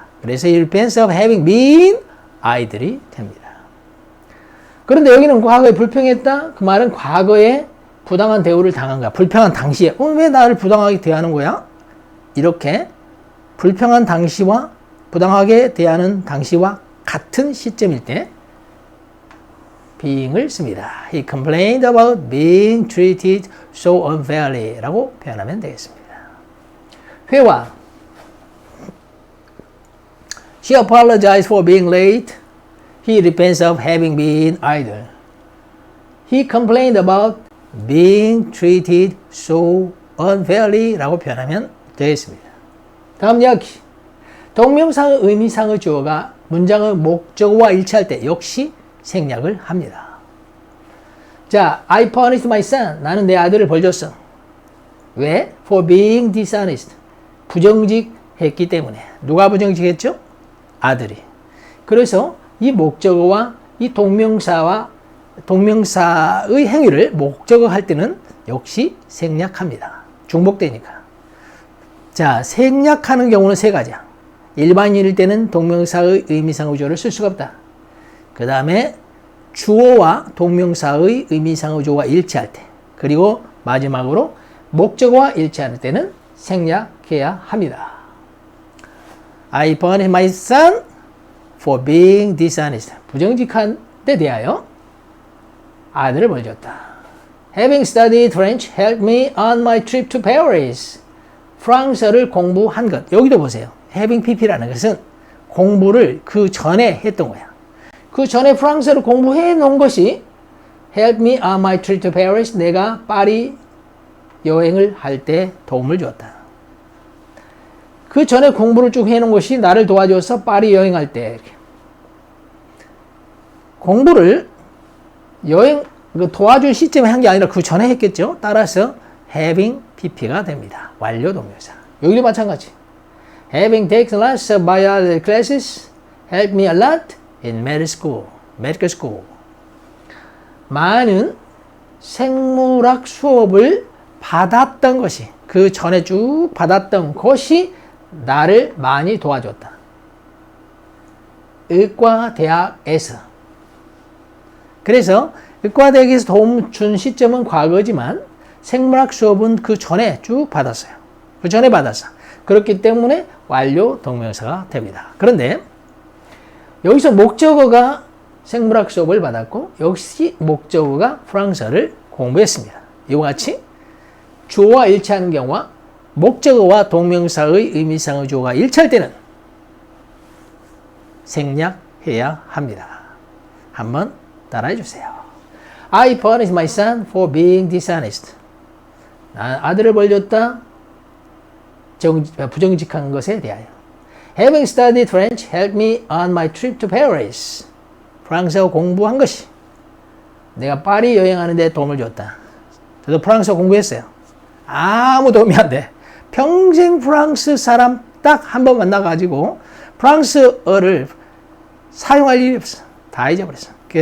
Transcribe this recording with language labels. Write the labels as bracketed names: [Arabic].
[Korean] 그래서 [English] he repents of having been idle [Korean] 이 됩니다. 그런데 여기는 과거에 불평했다. 그 말은 과거에 부당한 대우를 당한 거야. 불평한 당시에 왜 나를 부당하게 대하는 거야? 이렇게 불평한 당시와 부당하게 대하는 당시와 같은 시점일 때 being을 씁니다. [English] He complained about being treated so unfairly [Korean] 라고 표현하면 되겠습니다. 회화 [English] She apologized for being late. He repents of having been idle. He complained about being treated so unfairly [Korean] 라고 표현하면 되겠습니다. 다음 이야기. 동명사의 의미상의 주어가 문장의 목적어와 일치할 때 역시 생략을 합니다. 자, [English] I punished my son. [Korean] 나는 내 아들을 벌 줬어. 왜? [English] For being dishonest. [Korean] 부정직했기 때문에. 누가 부정직했죠? 아들이. 그래서 이 목적어와 이 동명사의 행위를 목적어 할 때는 역시 생략합니다. 중복되니까. 자, 생략하는 경우는 세 가지야. 일반인일 때는 동명사의 의미상의 주어를 쓸 수가 없다. 그 다음에 주어와 동명사의 의미상의 주어가 일치할 때, 그리고 마지막으로 목적어와 일치할 때는 생략해야 합니다. [English] I punished my son for being dishonest. [Korean] 부정직한 데 대하여 아들을 벌 줬다. [English] Having studied French helped me on my trip to Paris. [Korean] 프랑스어를 공부한 것. 여기도 보세요. Having pp라는 것은 공부를 그 전에 했던 거야. 그 전에 프랑스어를 공부해 놓은 것이 [English] help me on my trip to Paris. [Korean] 내가 파리 여행을 할 때 도움을 주었다. 그 전에 공부를 쭉 해놓은 것이 나를 도와줘서 파리 여행할 때 공부를 도와줄 시점에 한 게 아니라 그 전에 했겠죠. 따라서 having pp가 됩니다. 완료 동명사. 여기도 마찬가지. [English] Having taken lots of biology classes helped me a lot in medical school. [Korean] 많은 생물학 수업을 받았던 것이, 그 전에 쭉 받았던 것이 나를 많이 도와줬다. 의과대학에서. 그래서 의과대학에서 도움 준 시점은 과거지만 생물학 수업은 그 전에 쭉 받았어요. 그 전에 받았어. 그렇기 때문에 완료 동명사가 됩니다. 그런데 여기서 목적어가 생물학 수업을 받았고 역시 목적어가 프랑스어를 공부했습니다. 이와 같이 주어와 일치하는 경우와 목적어와 동명사의 의미상의 주어가 일치할 때는 생략해야 합니다. 한번 따라해 주세요. [English] I punished my son for being dishonest. [Korean] 아들을 벌줬다. 부정직한 것에 대하여. [English] Having studied French helped me on my trip to Paris. [Korean] 프랑스어 공부한 것이 내가 파리 여행하는 데 도움을 줬다. 저도 프랑스어 공부했어요. 아무 도움이 안 돼. 평생 프랑스 사람 딱 한 번 만나가지고 프랑스어를 사용할 일이 없어. 다 잊어버렸어.